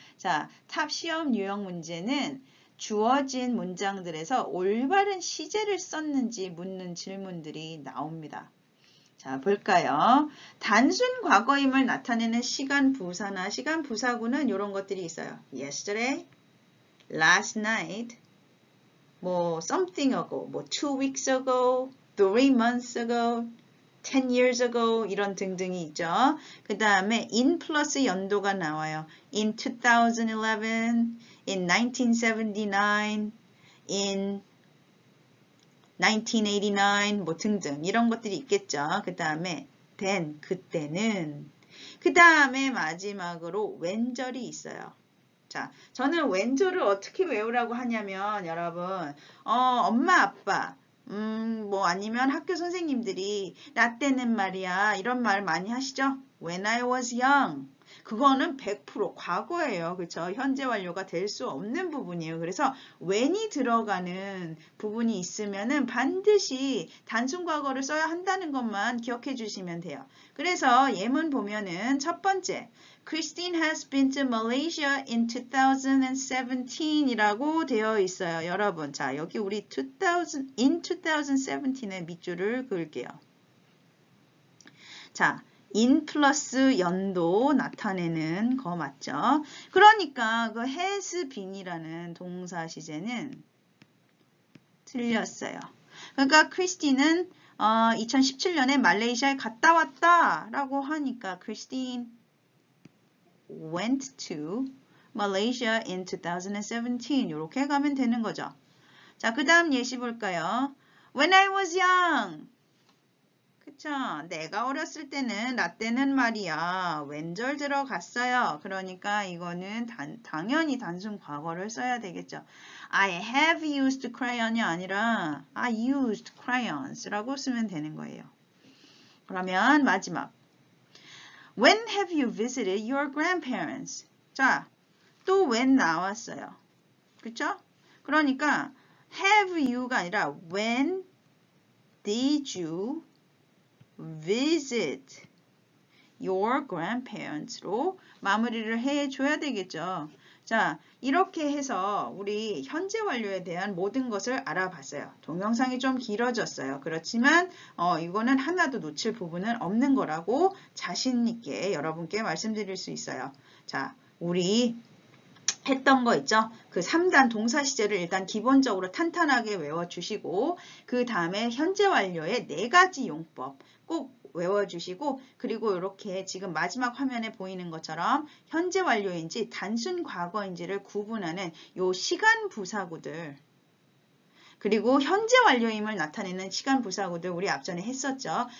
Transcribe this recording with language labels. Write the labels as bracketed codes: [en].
[ko] 자, 탑 시험 유형 문제는 주어진 문장들에서 올바른 시제를 썼는지 묻는 질문들이 나옵니다. 자, 볼까요? 단순 과거임을 나타내는 시간 부사나 시간 부사구는 이런 것들이 있어요. [en] Yesterday, last night, 뭐 something ago, 뭐 2 weeks ago, 3 months ago, 10 years ago [ko] 이런 등등이 있죠. 그 다음에 in 플러스 연도가 나와요. In 2011, in 1979, in 1989 뭐 등등 이런 것들이 있겠죠. 그 다음에 then 그때는 그 다음에 마지막으로 when절이 있어요. 자, 저는 when절을 어떻게 외우라고 하냐면 여러분 엄마 아빠 뭐 아니면 학교 선생님들이 나 때는 말이야 이런 말 많이 하시죠. [en] When I was young [ko] 그거는 100% 과거예요. 그렇죠? 현재 완료가 될 수 없는 부분이에요. 그래서 when이 들어가는 부분이 있으면은 반드시 단순 과거를 써야 한다는 것만 기억해 주시면 돼요. 그래서 예문 보면은 첫 번째 [en] Christine has been to Malaysia in 2017 [ko] 이라고 되어 있어요. 여러분, 자 여기 우리 in 2017에 밑줄을 그을게요. 자, in 플러스 연도 나타내는 거 맞죠? 그러니까 그 has been이라는 동사 시제는 틀렸어요. 그러니까 크리스틴은 2017년에 말레이시아에 갔다 왔다 라고 하니까 [en] Christine went to Malaysia in 2017 [ko] 이렇게 가면 되는 거죠. 자, 그 다음 예시 볼까요? [en] When I was young [ko] 그쵸? 내가 어렸을 때는 나 때는 말이야 왼절 들어갔어요. 그러니까 이거는 당연히 단순 과거를 써야 되겠죠. [en] I have used crayon이 아니라 I used crayons라고 [ko] 쓰면 되는 거예요. 그러면 마지막 [en] When have you visited your grandparents? [ko] 자, 또 when 나왔어요. 그쵸? 그러니까 have you가 아니라 [en] when did you visit your grandparents [ko] 로 마무리를 해줘야 되겠죠. 자, 이렇게 해서 우리 현재 완료에 대한 모든 것을 알아봤어요. 동영상이 좀 길어졌어요. 그렇지만 이거는 하나도 놓칠 부분은 없는 거라고 자신 있게 여러분께 말씀드릴 수 있어요. 자, 우리 했던 거 있죠? 그 3단 동사 시제를 일단 기본적으로 탄탄하게 외워주시고 그 다음에 현재 완료의 4가지 용법 꼭 외워주시고 그리고 이렇게 지금 마지막 화면에 보이는 것처럼 현재 완료인지 단순 과거인지를 구분하는 요 시간 부사구들 그리고 현재 완료임을 나타내는 시간 부사구들 우리 앞전에 했었죠.